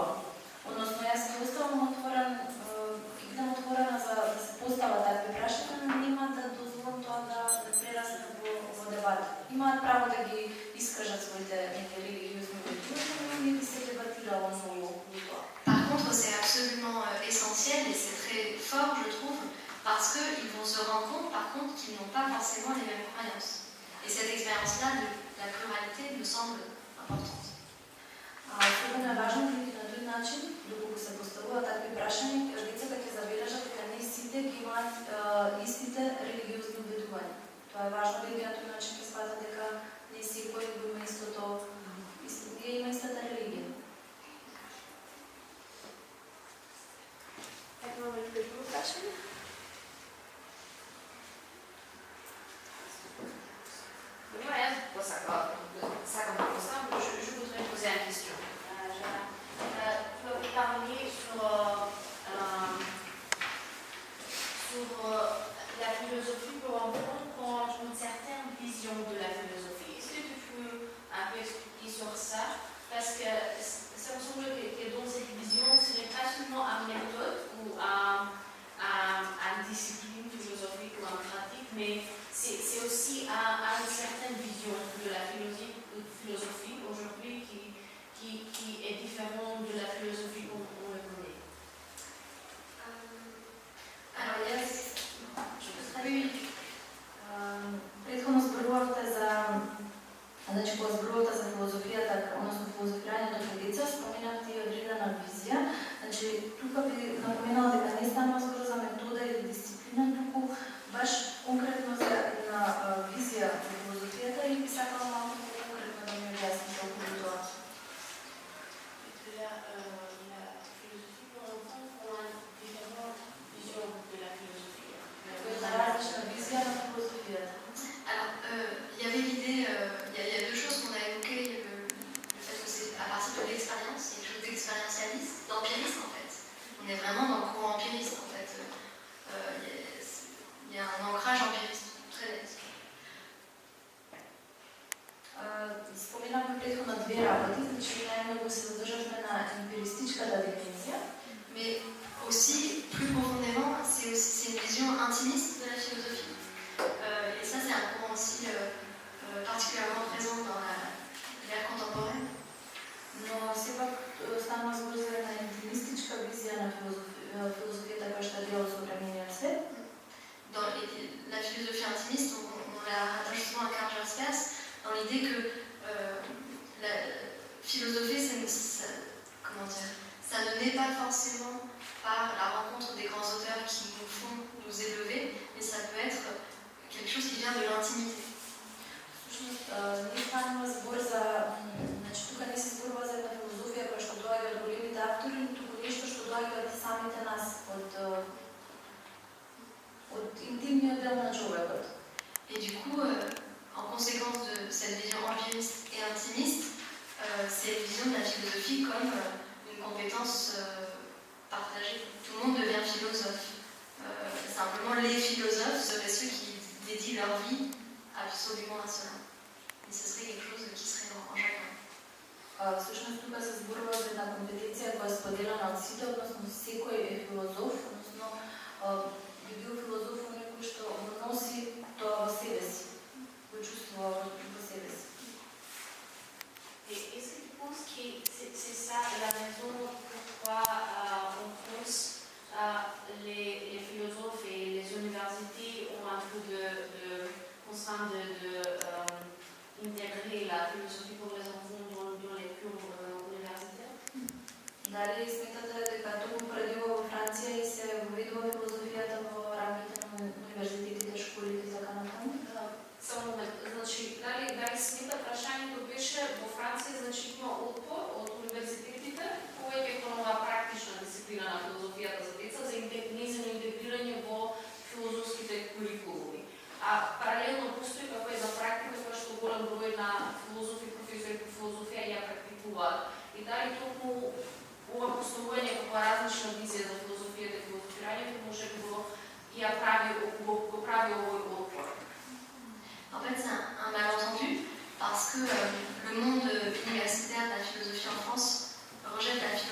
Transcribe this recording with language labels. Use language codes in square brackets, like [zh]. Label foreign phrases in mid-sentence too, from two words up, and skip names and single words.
[mk] Односно, јас сум оставам отворена за да се постават такви прашања, но нема да дозволам тоа да прерасне во дебат. Имаат право да ги искажат своите религиозни убедувања, но не би се дебатирало многу околу тоа. [fr] Par contre, c'est absolument essentiel et c'est très fort, je trouve, parce qu'ils vont se rendre compte, par contre, qu'ils n'ont pas forcément les mêmes croyances. Et cette expérience-là de la pluralité me semble importante. [mk] Особено е важно бидејќи на тој начин, доколку се поставуваат такви прашања, децата ќе забележат дека не сите ги имаат истите религиозни убедувања. Тоа е важно бидејќи на тој начин ќе сватат дека не секој го има истото, има истата религија. Имаме ли друго прашање? Добро, јас сакам да поставам, [fr] je voudrais poser une question. Tu as parlé sur la philosophie pour enfants qui ont une certaine vision de la philosophie. Est-ce que tu peux un peu expliquer sur ça? Parce que ça me semble que dans cette vision, ce n'est pas seulement une méthode ou une discipline philosophique ou une pratique, mais c'est aussi une certaine vision de la philosophie aujourd'hui qui est différente de la philosophie qu'on le connaît. Alors, yes. Oui. [mk] Претходно зборувавте за, значи кога зборувате за филозофијата, односно филозофирањето кај деца, споменавте и одредена визија. Значи тука би напоменала дека не станува збор за метода или дисциплина, туку баш конкретно за една визија за филозофијата и би сакала малку конкретно да ми објасните околу тоа. [fr] La philosophie pour l'enfant prend une différente vision de la philosophie. [mk] Една различна визија на филозофијата. [fr] Alors, il y avait l'idée, il y a deux choses qu'on a évoquées, le fait que c'est à partir de l'expérience, il y a quelque chose d'expérientialiste, d'empiriste en fait. On est vraiment dans le courant empiriste en fait. Il y a un ancrage empiriste très net. [mk] Споменавме претходно две работи, значи најмногу се задржавме на емпиристичката дефиниција. [fr] Mais aussi, plus profondément, c'est une vision intimiste de la philosophie. Et ça, c'est un courant aussi particulièrement présent dans l'ère contemporaine. [mk] Но сепак станува збор за една интимистичка визија на филозофијата која што е дел од современиот свет. [fr] Dans la philosophie intimiste, on la rattache souvent à Karl Jaspers, dans l'idée que la philosophie, ça ne naît pas forcément par la rencontre des grands auteurs qui nous font nous élever, mais ça peut être quelque chose qui vient de l'intimité. [mk] Всушност, не станува збор за, значи тука не се зборува за една филозофија која што доаѓа од големите автори, туку нешто што доаѓа од самите нас, од интимниот дел на човекот. [fr] Et du coup, en conséquence de cette vision empiriste et intimiste, c'est une vision de la philosophie comme une compétence partagée. Tout le monde devient philosophe. Simplement, les philosophes seraient ceux qui dédient leur vie absolument à cela. Et ce serait quelque chose qui serait en chacun. [mk] Всушност тука се зборува за една компетенција која е споделена од сите, односно секој е филозоф, односно би бил филозоф некој што го носи тоа во себе си, го чувствува во себе си. [fr] Et est-ce que tu penses que c'est ça la raison pourquoi en France les philosophes et les universités ont un peu de contrainte d'intégrer la philosophie pour les enfants dans les cours universitaires? [mk] Дали сметате дека токму преди ова во Франција и се воведува филозофијата во рамките на универзитетите, школите и така натаму? Само момент, значи, дали смета прашањето беше во Франција значително отпор од универзитетите, повеќе кон оваа практична дисциплина на филозофијата за деца, за нејзино интегрирање во филозофските курикулуми. А паралелно постои како една практика која што голем број на филозофи, професори по филозофија ја практикуваат. И дали токму ова постојување како различна визија за филозофијата и филозофирањето може би го прави овој отпор. [fr] En fait, c'est un malentendu parce que le monde universitaire de la philosophie en France rejette la